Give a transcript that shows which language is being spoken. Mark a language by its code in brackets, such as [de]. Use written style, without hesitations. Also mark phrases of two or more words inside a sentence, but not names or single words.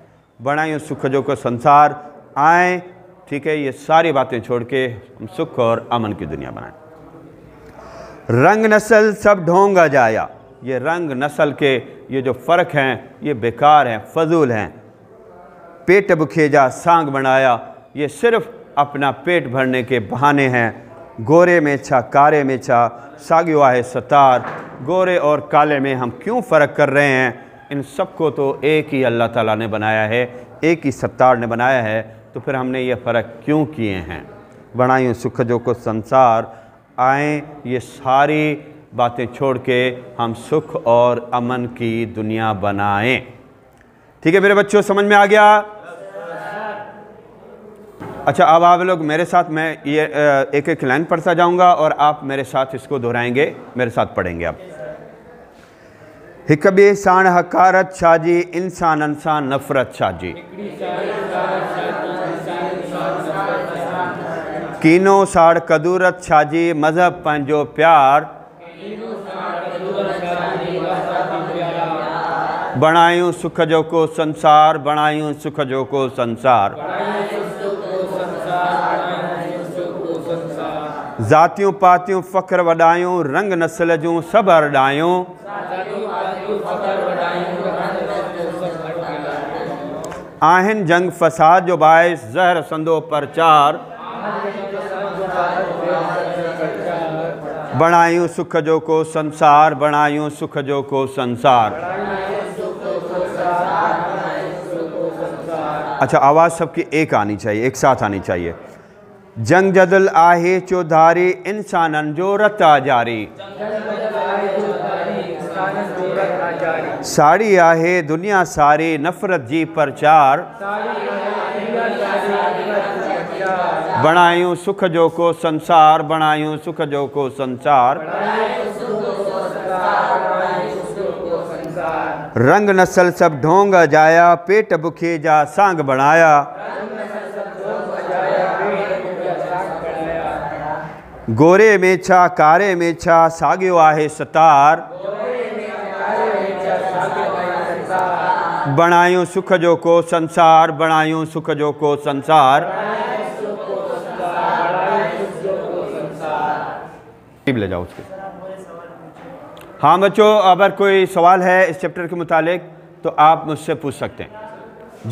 [sd] बनायूं सुख जो को संसार, [ur] آئے ٹھیک ہے یہ ساری باتیں چھوڑ کے ہم سکھ اور امن کی دنیا بنائیں. [sd] रंग नस्ल सब ढोंगा जाया, [ur] یہ رنگ نسل کے یہ جو فرق ہیں یہ بیکار ہیں، فضول ہیں. [sd] पेट बुखे जा सांग बनाया, [ur] یہ صرف اپنا پیٹ بھرنے کے بہانے ہیں. [sd] गोरे में छा कारे में छा, सागियो आहे सतार, [ur] گورے اور کالے میں ہم کیوں فرق کر رہے ہیں. ان سب کو تو ایک ہی اللہ تعالیٰ نے بنایا ہے، ایک ہی ستار نے بنایا ہے، تو پھر ہم نے یہ فرق کیوں کیے ہیں. [sd] बनायूं सुख जो को संसार, [ur] آئے یہ ساری باتیں چھوڑ کے ہم سکھ اور امن کی دنیا بنائیں. ٹھیک ہے میرے بچوں، سمجھ میں آ گیا۔ اچھا اب آپ لوگ میرے ساتھ، میں یہ ایک ایک لائن پڑھتا جاؤں گا اور آپ میرے ساتھ اس کو دہرائیں گے، میرے ساتھ پڑھیں گے آپ. [sd] हिक ॿिए साण हकारत छाजी, इंसानन सां नफ़रत छाजी, कीनो साड़ कदूरत छाजी, मज़हब पंहिंजो प्यार, बनायूं सुख जो को संसार, बनायूं सुख जो को संसार। ज़ातियों पातियों फ़ख्र वडायूं, रंग नस्ल जूं सब हरडायूं, आहन जंग फसाद जो बायस, ज़हर संदो प्रचार, बनायूं सुख जो को संसार, बनायूं सुख जो को संसार। [ur] اچھا آواز سب کی ایک آنی چاہیے، ایک ساتھ آنی چاہیے. [sd] जंग जदल आहे चौधारी, इंसानन जो रता जारी, साड़ी आहे दुनिया सारी, नफ़रत जी प्रचार, बनायूं सुख जो को संसार, बनायूं सुख जो को संसार। रंग नस्ल सब ढोंग जाया, पेट बुखे जा सांग बनाया, गोरे में छा कारे में छा, सागियो आहे सतार, बनायूं सुख जो को संसार, बनायूं सुख जो को संसार। [ur] لے جاؤ اس کے. ہاں بچوں، اگر کوئی سوال ہے اس چیپٹر کے متعلق تو آپ مجھ سے پوچھ سکتے ہیں.